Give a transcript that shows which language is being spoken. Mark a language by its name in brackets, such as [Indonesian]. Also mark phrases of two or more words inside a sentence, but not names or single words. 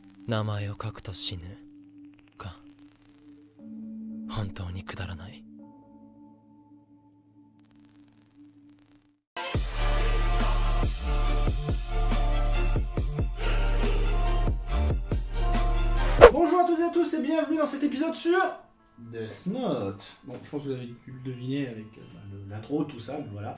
[Japanese] 名前を書くと死ぬか。本当にくだらない。 [French] Bonjour à toutes et à tous et bienvenue dans cet épisode sur Death Note. Bon, je pense que vous avez dû le deviner avec l'intro, tout ça, mais voilà.